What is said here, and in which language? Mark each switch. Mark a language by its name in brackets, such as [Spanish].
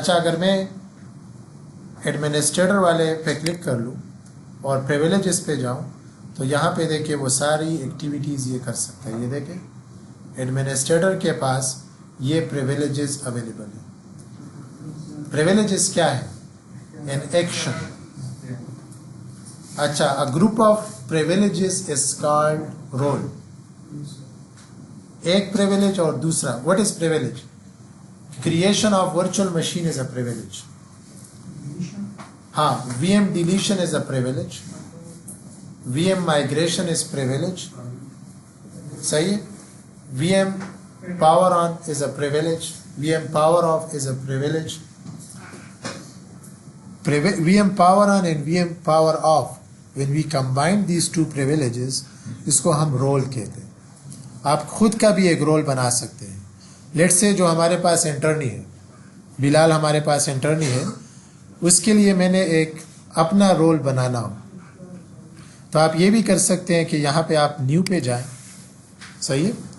[Urdu] اچھا اگر میں ایڈمنسٹریٹر والے پہ کلک کر لوں اور پریویلیجز پہ جاؤں تو یہاں پہ دیکھیں وہ ساری ایکٹیویٹیز یہ کر سکتا ہے. یہ دیکھیں ایڈمنسٹریٹر کے پاس یہ پریویلیجز اویلیبل ہے. پریویلیجز کیا ہے, این ایکشن. [English] اچھا a group of privileges is called role. [Urdu] ایک privilege اور دوسرا, [English] what is privilege? Creation of virtual machine is a privilege. ہاں VM deletion is a privilege. VM migration is privilege. [Urdu] صحیح ہے. [English] VM power on is a privilege. VM power off is a privilege. VM power on and VM power off, when we combine these two privileges, [Urdu] اس کو ہم role کہتے ہیں. آپ خود کا بھی ایک رول بنا سکتے ہیں. لیٹ سے جو ہمارے پاس انٹرنی ہے, بلال ہمارے پاس انٹرنی ہے, اس کے لیے میں نے ایک اپنا رول بنانا ہو تو آپ یہ بھی کر سکتے ہیں کہ یہاں پہ آپ نیو پہ جائیں. صحیح ہے.